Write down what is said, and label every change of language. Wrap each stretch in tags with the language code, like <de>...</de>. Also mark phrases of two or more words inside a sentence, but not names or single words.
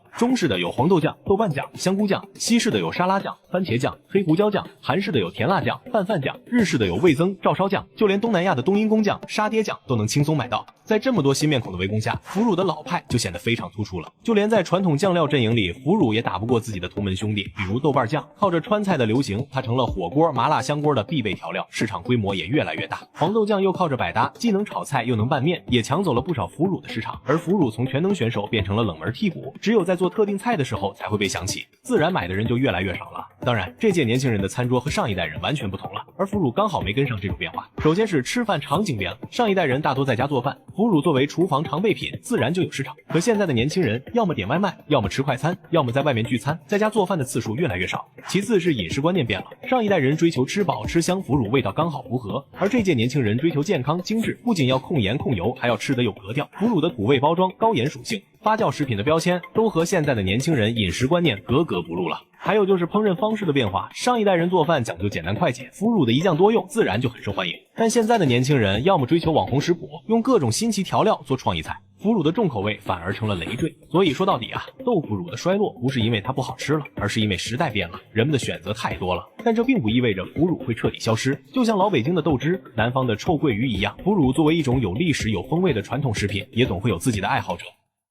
<zh>中式的有黃豆醬、豆瓣醬、香菇醬，西式的有沙拉醬、番茄醬、黑胡椒醬，韓式的有甜辣醬、拌飯醬，日式的有味增、照燒醬，就連東南亞的冬陰功醬、沙爹醬都能輕鬆買到。在這麼多新面孔的圍攻下，腐乳的老派就顯得非常突出了。就連在傳統醬料陣營裡，腐乳也打不過自己的同門兄弟，比如豆瓣醬。靠着川菜的流行，它成了火鍋、麻辣香鍋的必備調料，市場規模也越來越大。黃豆醬又靠着百搭，既能炒菜又能拌面，也搶走了不少腐乳的市场。而腐乳從全能選手變成了冷門替補，只有在做特定菜的时候才会被想起，自然買的人就越來越少了。当然，这届年輕人的餐桌和上一代人完全不同了，而腐乳剛好沒跟上這種變化。首先是吃飯場景變了，上一代人大多在家做飯，腐乳作為廚房常備品，自然就有市場。可現在的年輕人，要麼點外賣，要麼吃快餐，要麼在外面聚餐，在家做飯的次數越來越少。其次是飲食觀念變了，上一代人追求吃飽吃香，腐乳味道剛好符合，而這屆年輕人追求健康精緻，不僅要控鹽控油，還要吃得有格調。腐乳的土味包裝、高鹽屬性、發酵食品的標籤，都和現在的年輕人飲食觀念格格不入了。還有就是烹飪方式的變化，上一代人做飯講究簡單快捷，腐乳的一醬多用自然就很受歡迎。但現在的年輕人要麼追求網紅食譜，用各種新奇調料做創意菜，腐乳的重口味反而成了累赘。所以說到底啊，豆腐乳的衰落不是因為它不好吃了，而是因為時代變了，人們的選擇太多了。但這並不意味着腐乳會徹底消失，就像老北京的豆汁、南方的臭鳜魚一樣，腐乳作為一種有歷史有風味的傳統食品，也總會有自己的愛好者。</zh>